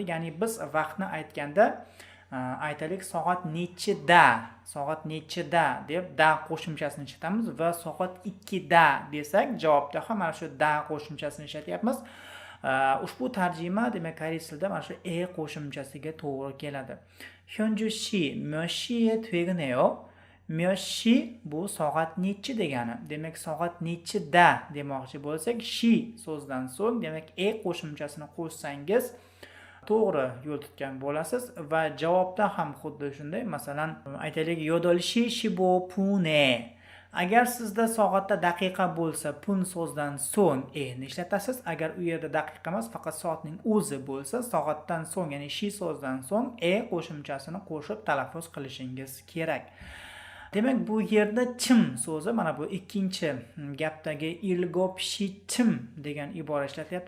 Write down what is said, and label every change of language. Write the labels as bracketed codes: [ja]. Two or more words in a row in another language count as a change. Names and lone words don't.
[uz] Ya'ni biz vaqtni aytganda aytaylik soat nechida deb da qo'shimchasini ishlatamiz va soat 2da desak javobda ham mana shu da qo'shimchasini ishlatyapmiz. Ushbu tarjima demak koreys tilida mana shu qo'shimchasiga to'g'ri keladi. [ko] 현주 씨, 몇 시에 퇴근해요? 몇 시 [uz] bu soat nechi degani. Demak soat nechida demoqchi bo'lsak, shi so'zdan so'ng demak qo'shimchasini qo'shsangiz to'g'ri yo'l tutgan bo'lasiz va javobda ham xuddi shunday. Masalan, aytaylik [ko] 8시 15분에. [uz] Agar sizda soatda daqiqa bo'lsa, pun so'zdan so'ng ni ishlatasiz. Agar u yerda daqiqa emas, faqat soatning o'zi bo'lsa, soatdan so'ng, ya'ni shi so'zdan so'ng qo'shimchasini qo'shib talaffuz qilishingiz kerak. Demak, bu yerda chim so'zi mana bu ikkinchi gapdagi ilgopshichim degan ibora ishlatyapti.